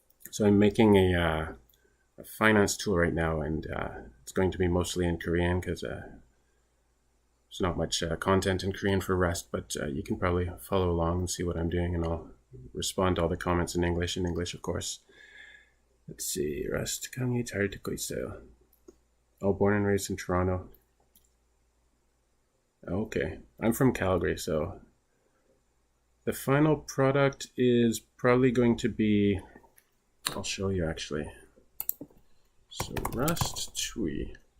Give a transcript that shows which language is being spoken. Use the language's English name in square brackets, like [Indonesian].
[English] So I'm making a finance tool right now, and it's going to be mostly in Korean because there's not much content in Korean for Rust, but you can probably follow along and see what I'm doing, and I'll respond to all the comments in English, of course. [Korean] Let's see, Rust 강의 잘 듣고 있어요. [English] Oh, born and raised in Toronto. Okay, I'm from Calgary, so the final product is probably going to be, I'll show you actually. So Rust Tui.